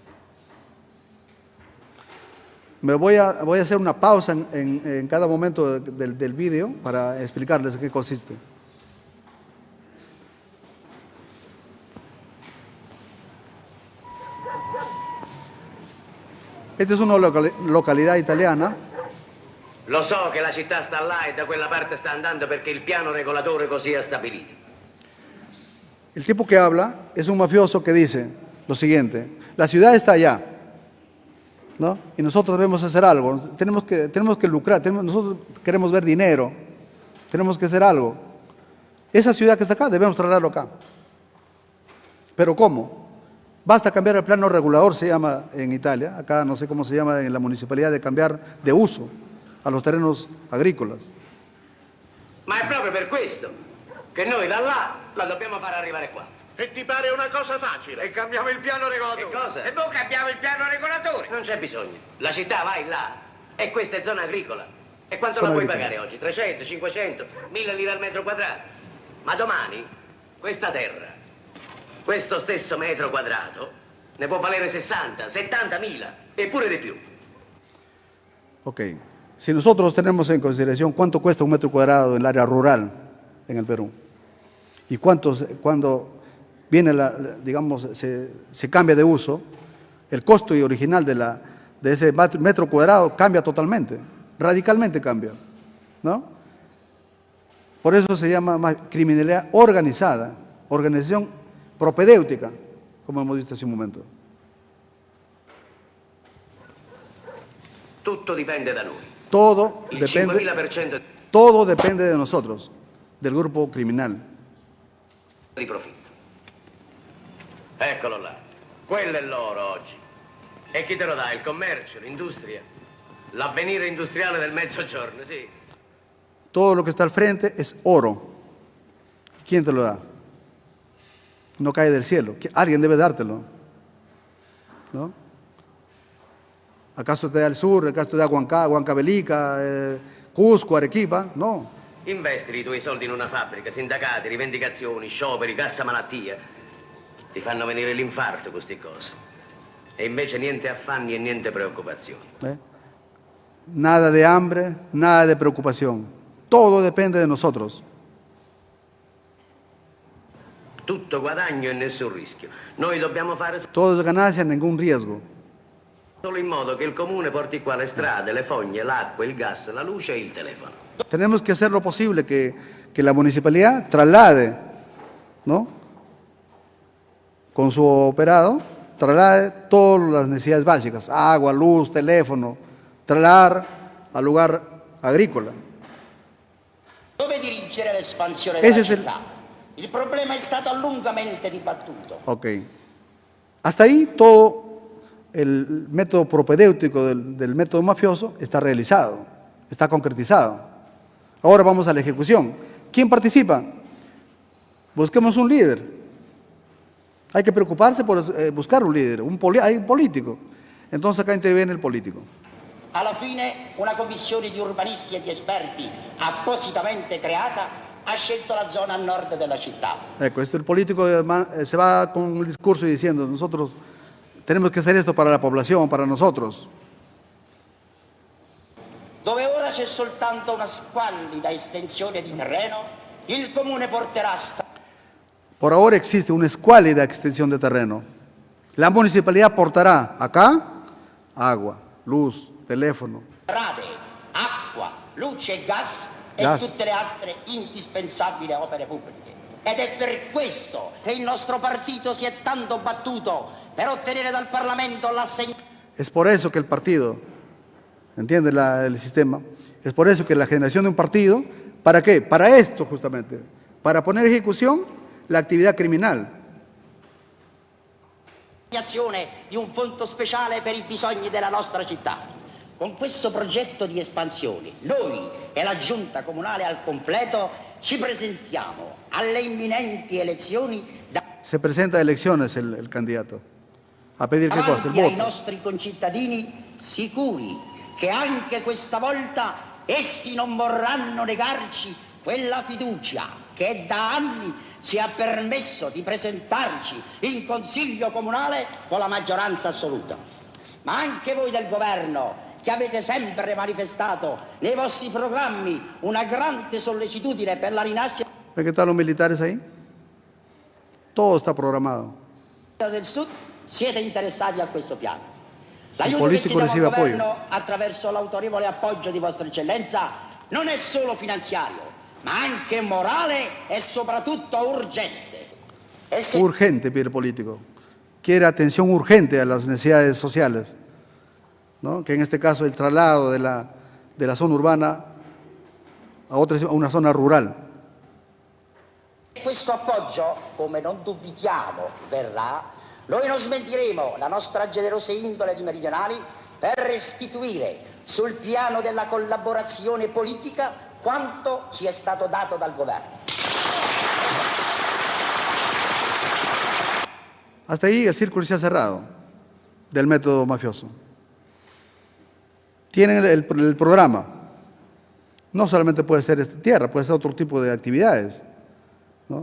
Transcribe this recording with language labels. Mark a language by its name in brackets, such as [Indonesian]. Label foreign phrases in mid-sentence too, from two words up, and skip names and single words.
[Spanish] Voy a hacer una pausa en cada momento del vídeo para explicarles en qué consiste. Esta es una localidad italiana. [Italian] Lo so che la città sta là e da quella parte sta andando perché il piano regolatore così ha stabilito. El tipo que habla es un mafioso que dice lo siguiente: la ciudad está allá, ¿no?, y nosotros debemos hacer algo, tenemos que lucrar, nosotros queremos ver dinero, tenemos que hacer algo. Esa ciudad que está acá, debemos trasladarlo acá. ¿Pero cómo? Basta cambiar el plano regulador, se llama en Italia, acá no sé cómo se llama en la municipalidad, de cambiar de uso a los terrenos agrícolas. Ma è proprio per questo che noi da là la dobbiamo far arrivare qua. E ti pare una cosa facile? E cambiamo il piano regolatore. Che cosa? E poi cambiamo il piano regolatore. Non c'è bisogno. La città vai là e questa è zona agricola. E quanto Zona la puoi agricola. pagare oggi? 300, 500, 1000 lire al metro quadrato. Ma domani questa terra, questo stesso metro quadrato, ne può valere 60, 70.000 e pure di più. [Spanish] Ok. Si nosotros tenemos en consideración cuánto cuesta un metro cuadrado en el área rural en el Perú y cuando viene digamos, se cambia de uso, el costo original de ese metro cuadrado cambia totalmente, radicalmente cambia, ¿no? Por eso se llama criminalidad organizada, organización propedéutica, como hemos visto hace un momento. [Italian] Tutto dipende da noi. [Spanish] Todo [Italian] Il [Spanish] depende, [Italian] 5.000% [Spanish] todo depende de nosotros, del grupo criminal. [Italian] di profitto. Eccolo là. Quello è l'oro oggi. E chi te lo dà? Il commercio, l'industria? L'avvenire industriale del mezzogiorno, sì. [Spanish] Todo lo que está al frente es oro. ¿Quién te lo da? No cae del cielo. Alguien debe dártelo, ¿no? ¿Acaso te da el sur? ¿Acaso te da Huancavelica, Cusco, Arequipa? No. [Italian] Investi i tuoi soldi in una fabbrica, sindacati, rivendicazioni, scioperi, cassa malattia. Ti fanno venire l'infarto queste cose. E invece niente affanni e niente preoccupazioni. [Spanish] Nada de hambre, nada de preocupación. Todo depende de nosotros. [Italian] Tutto guadagno e nessun rischio. Noi dobbiamo fare [Spanish] Todo es ganancia, ningún riesgo. [Italian] solo in modo che il comune porti qua le strade, le fogne, l'acqua, il gas, la luce e il telefono. [Spanish] Tenemos que hacer lo posible que la municipalidad traslade, ¿no?, con su operado, traslade todas las necesidades básicas, agua, luz, teléfono, trasladar al lugar agrícola. [Italian] Dove dirigere l'espansione [Spanish] Ese [Italian] della [Spanish] es el- [Italian] città? Il problema è stato lungamente dibattuto. [Spanish] Ok. Hasta ahí todo el método propedéutico del método mafioso está realizado, está concretizado. Ahora vamos a la ejecución. ¿Quién participa? Busquemos un líder. Hay que preocuparse por buscar un líder, hay un político. Entonces acá interviene el político. [Italian] Alla fine una commissione di urbanisti e di esperti appositamente creata ha scelto la zona a nord della città. [Spanish] El político se va con un discurso y diciendo, nosotros tenemos que hacer esto para la población, para nosotros. [Italian] Dove ora c'è soltanto una squallida estensione di terreno, il Comune porterà [Spanish] Por ahora existe una escuálida extensión de terreno. La municipalidad aportará acá agua, luz, teléfono, [Italian] strade, acqua, luce e gas e [Spanish] Gas. [Italian] tutte le altre indispensabili opere pubbliche. Ed è per questo che il nostro partito si è tanto battuto per ottenere dal Parlamento l'assegnazione. [Spanish] Es por eso que el partido, ¿entiende el sistema? Es por eso que la generación de un partido, ¿para qué? Para esto justamente, para poner en ejecución la actividad criminal. [Italian] Di un fondo speciale per i bisogni della nostra città. Con questo progetto di espansione, noi e la Giunta Comunale al completo ci presentiamo alle imminenti elezioni [Spanish] Se presenta a elecciones el candidato. ¿A pedir qué cosa? El [Italian] davanti ai [Spanish] voto. [Italian] nostri concittadini sicuri che anche questa volta essi non vorranno negarci quella fiducia che da anni ci ha permesso di presentarci in Consiglio Comunale con la maggioranza assoluta. Ma anche voi del Governo, che avete sempre manifestato nei vostri programmi una grande sollecitudine per la rinascita [Spanish] ¿Ve qué están los militares ahí? Todo está programado. [Italian] del Sud, siete interessati a questo piano. Il L'aiuto che politico chiediamo al riceve governo attraverso l'autorevole appoggio di Vostra Eccellenza non è solo finanziario, ma anche morale e soprattutto urgente. [Spanish] Urgente pide el político. Quiere atención urgente a las necesidades sociales, ¿no? Que en este caso el traslado de la zona urbana a una zona rural. [Italian] Questo appoggio, come non dubitiamo, verrà, noi non smentiremo la nostra generosa indole di meridionali per restituire sul piano della collaborazione politica quanto ci è stato dato dal governo. [Spanish] Hasta ahí el círculo se ha cerrado del método mafioso. Tienen el programa. No solamente puede ser esta tierra, puede ser otro tipo de actividades, ¿no?